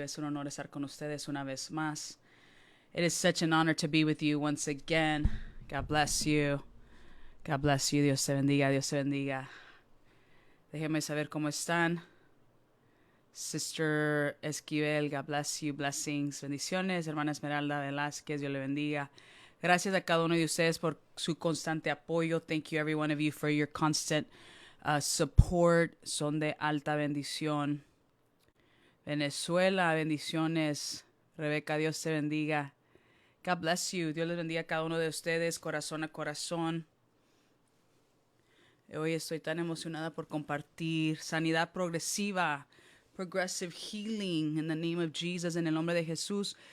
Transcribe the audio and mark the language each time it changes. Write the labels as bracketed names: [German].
[Spanish] Es un honor estar con ustedes una vez más. [English] It is such an honor to be with you once again. God bless you. God bless you. [Spanish] Dios te bendiga, Dios te bendiga. Déjenme saber cómo están. Sister Esquivel, [English] God bless you, blessings, [Spanish] bendiciones. Hermana Esmeralda Velázquez, Dios le bendiga. Gracias a cada uno de ustedes por su constante apoyo. [English] Thank you, every one of you, for your constant support. [Spanish] Son de alta bendición. Venezuela, bendiciones. Rebeca, Dios te bendiga. [English] God bless you. [Spanish] Dios les bendiga a cada uno de ustedes, corazón a corazón. Hoy estoy tan emocionada por compartir sanidad progresiva, [English] progressive healing in the name of Jesus, [Spanish] en el nombre de Jesús.